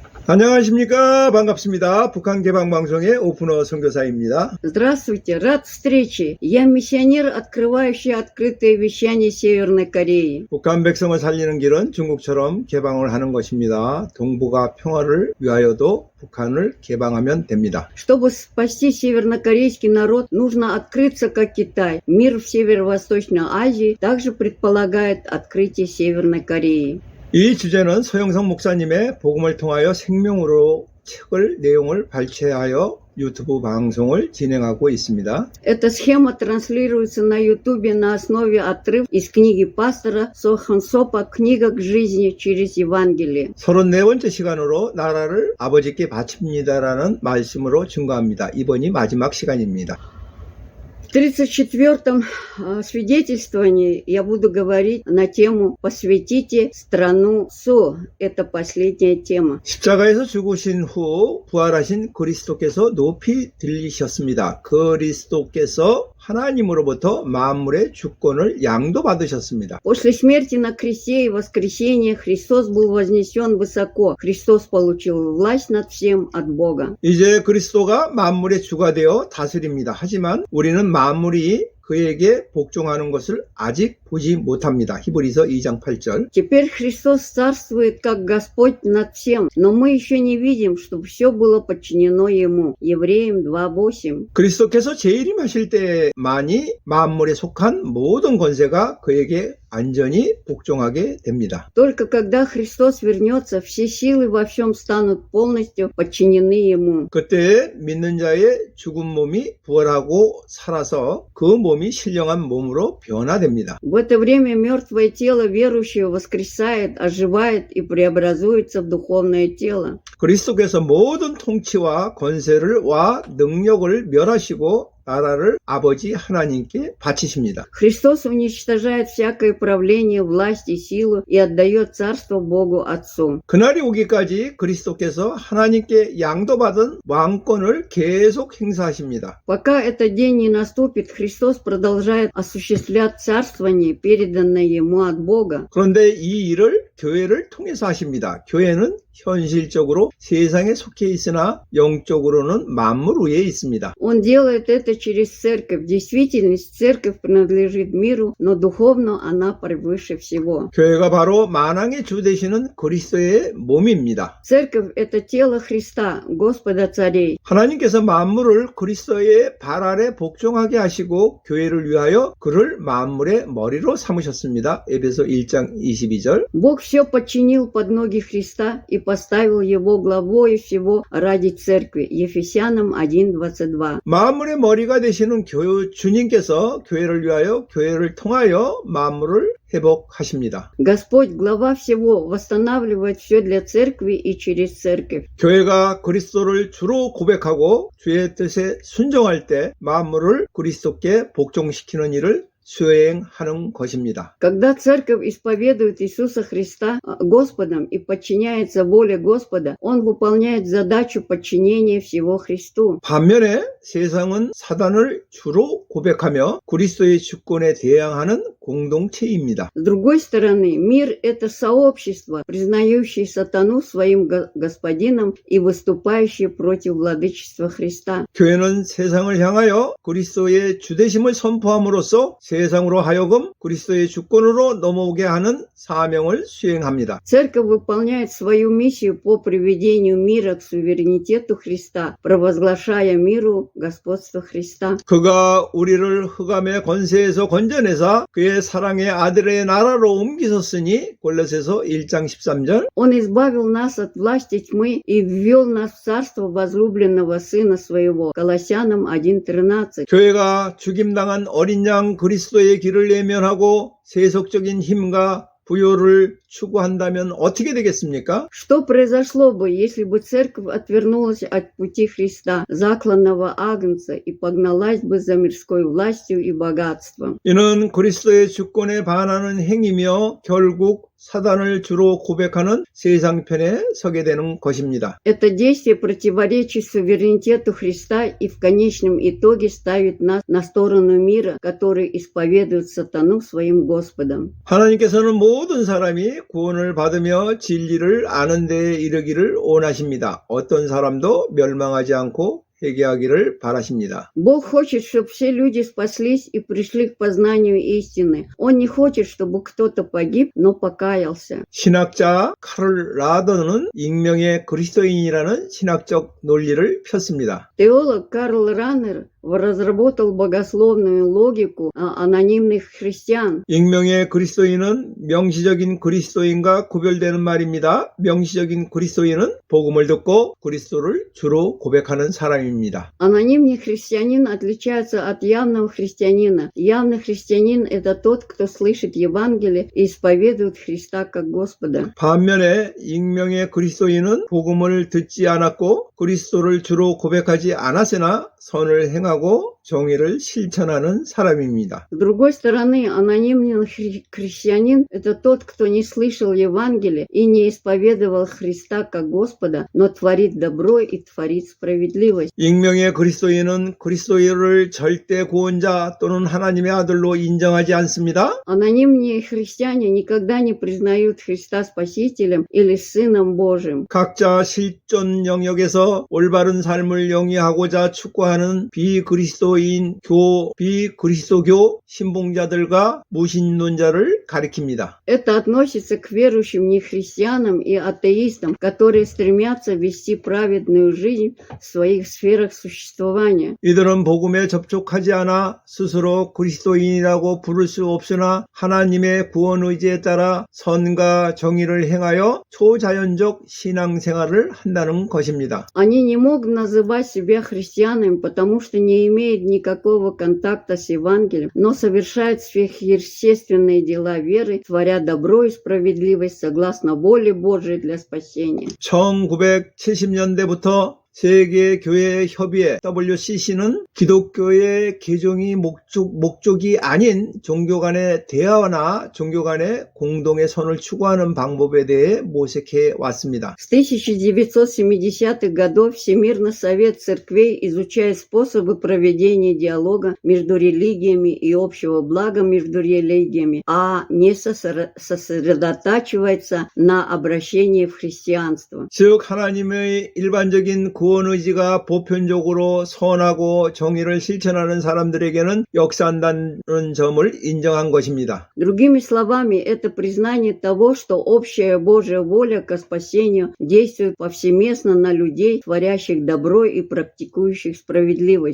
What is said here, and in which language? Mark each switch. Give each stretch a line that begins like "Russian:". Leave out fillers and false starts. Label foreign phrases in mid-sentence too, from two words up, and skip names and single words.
Korean: 안녕하십니까. 반갑습니다. 북한개방방송의 오픈어 선교사입니다.
Russian: Здравствуйте, рад встрече. Я миссионер, открывающий открытое вещание Северной Кореи.
Korean: 북한 백성을 살리는 길은 중국처럼 개방을 하는 것입니다. 동북아 평화를 위하여도 북한을 개방하면 됩니다.
Russian: Чтобы спасти севернокорейский народ, нужно открыться как Китай. Мир в Северо-Восточной Азии также предполагает открытие Северной Кореи.
Korean: 이 주제는 서영석 목사님의 복음을 통하여 생명으로 책을 내용을 발췌하여 유튜브 방송을 진행하고 있습니다.
Russian: Эта схема транслируется на YouTube на основе отрыв из книги пастора Сохан Сопа «Книга к жизни через Евангелие».
Korean: 34번째 시간으로 나라를 아버지께 바칩니다라는 말씀으로 증거합니다. 이번이 마지막 시간입니다.
Russian: В 34-м свидетельствовании я буду говорить на тему «Посвятите страну Со». Это последняя тема.
Korean: 십자가에서 죽으신 후 부활하신 그리스도께서 높이 들리셨습니다. 그리스도께서 하나님으로부터 만물의 주권을 양도받으셨습니다.
Russian: После смерти на кресте и воскресения Христос был вознесен высоко. Христос получил власть над всем от Бога.
Korean: 이제 그리스도가 만물의 주가 되어 다스립니다. 하지만 우리는 만물이 그에게 복종하는 것을 아직 보지 못합니다. 히브리서 2장 8절.
Russian: Теперь Христос царствует как Господь над всем, но мы еще не видим, чтобы все было подчинено Ему. Евреям 2:8.
Korean: 그리스도께서 재림하실 때만이 만물에 속한 모든 권세가 그에게 완전히 복종하게 됩니다.
Russian: Только когда Христос вернется, все силы во всем станут полностью подчинены Ему.
Korean: 그때 믿는 자의 죽은 몸이 부활하고 살아서 그 몸이 신령한 몸으로 변화됩니다.
Russian: В это время мертвое тело верующего воскресает, оживает и преобразуется в духовное тело.
Korean: 그리스도께서 모든 통치와 권세와 능력을 멸하시고 나라를 아버지 하나님께 바치십니다.
Russian: Христос уничтожает всякое правление, власть и силу и отдает царство Богу Отцу.
Korean: 그날이 오기까지 그리스도께서 하나님께 양도받은 왕권을 계속 행사하십니다.
Russian: Пока этот день не наступит, Христос продолжает осуществлять царствование, переданное Ему от Бога.
Korean: 그런데 이 일을 교회를 통해서 하십니다. 교회는 현실적으로 세상에 속해 있으나 영적으로는 만물 위에 있습니다.
Russian: Он делает это через церковь. В действительности церковь принадлежит миру, но духовно она превыше всего.
Korean: 교회가 바로 만왕의 주 되시는 그리스도의 몸입니다.
Russian: Церковь – это тело Христа, Господа царей.
Korean: 하나님께서 만물을 그리스도의 발 아래 복종하게 하시고 교회를 위하여 그를 만물의 머리로 삼으셨습니다. 에베소 1장 22절.
Russian: Бог все подчинил под ноги Христа и поставил его главой всего ради церкви. Ефесянам 1:22.
Korean: 만물의 머리가 되시는 주님께서 교회를 위하여 교회를 통하여 만물을 회복하십니다.
Russian: Господь, глава всего, восстанавливает все для церкви и через церковь.
Korean: 교회가 그리스도를 주로 고백하고 주의 뜻에 순종할 때 만물을 그리스도께 복종시키는 일을 수행하는 것입니다.
Russian: Когда церковь исповедует Иисуса Христа Господом и подчиняется воле Господа, Он выполняет задачу подчинения всего Христу.
Korean: 반면에 세상은 사단을 주로 고백하며 그리스도의 주권에 대항하는 공동체입니다.
Russian: С другой стороны, мир – это сообщество, признающее сатану своим господином и выступающее против владычества Христа.
Korean: 교회는 세상을 향하여 그리스도의 주되심을 선포함으로써 세상으로 하여금 그리스도의 주권으로 넘어오게 하는 사명을 수행합니다.
Russian: Церковь выполняет свою миссию по приведению мира к суверенитету Христа, провозглашая миру господство Христа.
Korean: 그가 우리를 흑암의 권세에서 건져내사 그의 사랑의 아들의 나라로 옮기셨으니 골로새서 1장 13절.
Russian: Он избавил нас от власти тьмы и ввел нас в царство возлюбленного Сына Своего. Колоссянам 1:13.
Korean: 교회가 죽임당한 어린 양 그리스도의 길을 외면하고 세속적인 힘과 부요를 추구한다면 어떻게 되겠습니까?
Russian: Что произошло бы, если бы церковь отвернулась от пути Христа, закланного Агнца, и погналась бы за мирской властью и богатством?
Korean: 이는 그리스도의 주권에 반하는 행위며 결국 사단을 주로 고백하는 세상 편에 서게 되는 것입니다.
Russian: Это действие противоречит суверенитету Христа и в конечном итоге ставит нас на сторону мира, который исповедует сатану своим Господом.
Korean: 하나님께서는 모든 사람이 구원을 받으며 진리를 아는 데에 이르기를 원하십니다. 어떤 사람도 멸망하지 않고 회개하기를 바라십니다.
Russian: Бог хочет, чтобы все люди спаслись и пришли к познанию истины. Он не хочет, чтобы кто-то погиб, но покаялся.
Korean: 신학자 카를 라더는 익명의 그리스도인이라는 신학적 논리를 폈습니다.
Russian: Теолог Карл Раннер разработал богословную логику анонимных христиан.
Korean: 익명의 그리스도인은 명시적인 그리스도인과 구별되는 말입니다. 명시적인 그리스도인은 복음을 듣고 그리스도를 주로 고백하는 사람입니다.
Russian: Анонимный христианин отличается от явного христианина. Явный христианин – это тот, кто слышит Евангелие и исповедует Христа как Господа.
Korean: 반면에 익명의 그리스도인은 복음을 듣지 않았고 그리스도를 주로 고백하지 않았으나 선을 행하고 정의를 실천하는 사람입니다.
Russian: С другой стороны, анонимный христианин – это тот, кто не слышал Евангелия и не исповедовал Христа как Господа, но творит добро и творит справедливость.
Korean: 익명의 그리스도인은 그리스도를 절대 구원자 또는 하나님의 아들로 인정하지 않습니다.
Russian: Анонимные христиане никогда не признают Христа Спасителем или Сыном Божьим.
Korean: 각자 실존 영역에서 올바른 삶을 영위하고자 축구하는 비그리스도교 신봉자들과 무신론자를 가리킵니다.
Russian: Это относится к верующим нехристианам и атеистам, которые стремятся вести праведную жизнь в своих сферах существования.
Korean: 이들은 복음에 접촉하지 않아 스스로 그리스도인이라고 부를 수 없으나 하나님의 구원 의지에 따라 선과 정의를 행하여 초자연적 신앙생활을 한다는 것입니다.
Russian: Они не могут называть себя христианами, потому что не имеют никакого контакта с Евангелием, но совершают сверхъестественные дела веры, творя добро и справедливость согласно воле Божией для спасения.
Korean: 1970년대부터 세계교회협의회 WCC는 기독교의 개종이 목적이 아닌 종교 간의 대화나 종교 간의 공동의 선을 추구하는 방법에 대해 모색해 왔습니다.
Russian: С 1970-х годов Всемирный совет церквей изучает способы проведения диалога между религиями и общего блага между религиями, а не сосредотачивается на обращении в христианство.
Korean: 즉 하나님의 일반적인 구원 의지가 보편적으로 선하고 정의를 실천하는 사람들에게는 역사한다는 점을 인정한 것입니다.
Russian: Другими словами, это признание того, что общая Божья воля ко спасению действует повсеместно на людей, творящих добро и практикующих справедливость.